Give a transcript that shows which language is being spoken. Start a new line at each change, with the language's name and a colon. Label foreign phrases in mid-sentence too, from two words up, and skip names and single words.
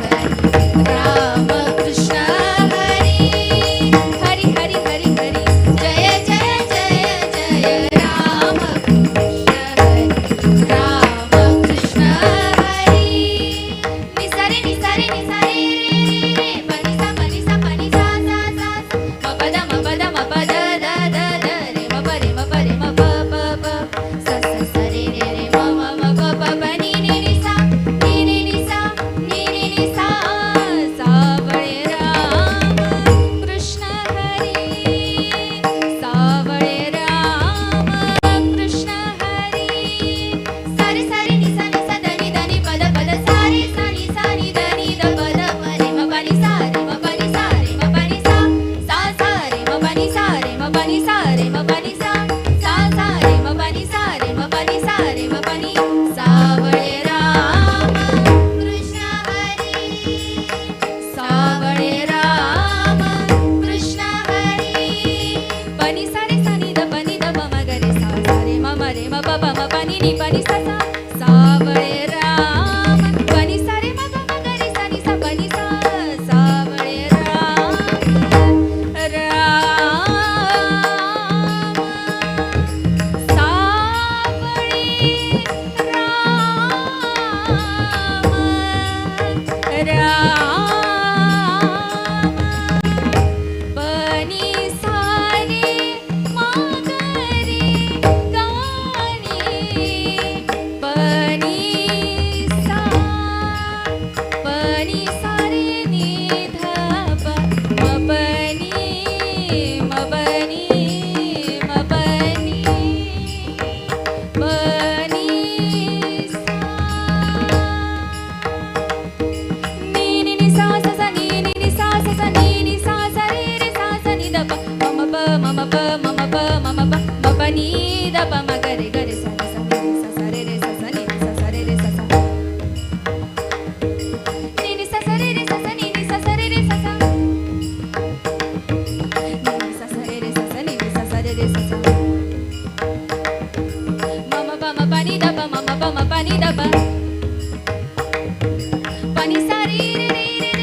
Marathi: हरी हरी हरी हरी हरी जय जय जय जय राम कृष्ण हरी निसारे निसारे निसारे रे पनिसा पनिसा पनिसा सा सा मपद मपद मपद द द द रे मपरे मपरे मप प प स स स रे रे रे म म म प प प नि नि नि सा नि नि नि सा नि नि नि सा सावळे राम कृष्ण हरी सावळे राम कृष्ण हरी सारे सारे नि सा धनी धनी पद पद सारे सा नि धनी द पद रे म पनी सा रे म पनी सा रे म पनी सा सा रे म पनी सा रे म पनी सा रे म पनी सा सा रे म पनी सा रे म पनी सा रे म पनी सावळे राम कृष्ण हरी सावळे राम कृष्ण हरी पनी सा रे सा नि द पनी द प म ग रे सा सा रे म म रे म प प म पनी नि पनी सा सा सावळे राम पनी सा रे म ग म ग रे सा नि सा पनी सा सावळे राम राम सावळे राम पनी सारे मागरे गाणी पनी सारे निधप मपनी मपनी मपनी पनी नी नी नी सा सा सा नी नी नी सा सा सा नी नी सा सा रे रे सा सा नि द प मम प मम प मम प मम प म प नी द प म ग रे ग रे सा सा नी सा सा रे रे सा सा नी सा सा रे रे सा सा नी नी सा सा रे रे सा सा नी नी सा सा रे रे सा सा नी नी सा सा रे रे सा सा नी नी सा सा रे रे सा सा मम प म प नी द प मम प म प नी द प पनी सा रे रे रे रे